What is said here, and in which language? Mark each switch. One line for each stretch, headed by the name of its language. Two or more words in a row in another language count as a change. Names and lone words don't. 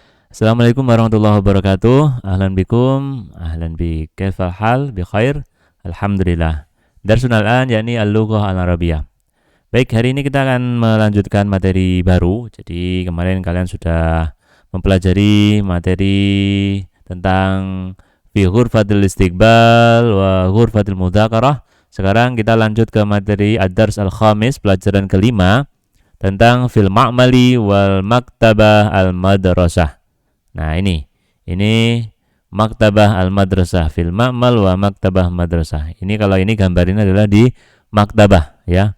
Arabic: السلام عليكم ورحمة الله وبركاته. أهلا بكم أهلا بي كيف الحال بخير. الحمد لله درس الآن يعني اللغة العربية.
Indonesian: Baik, hari ini kita akan melanjutkan materi baru. Jadi kemarin kalian sudah mempelajari materi tentang
Arabic: في غرفة الاستقبال وغرفة المذاكرة.
Indonesian: Sekarang kita lanjut ke materi
Arabic: الدرس الخامس,
Indonesian: pelajaran kelima tentang
Arabic: في المعمل والمكتبة المدرسة.
Indonesian: Nah, ini
Arabic: مكتبة المدرسة في المعمل و مكتبة مدرسة.
Indonesian: Ini kalau ini gambar ini adalah di maktabah ya.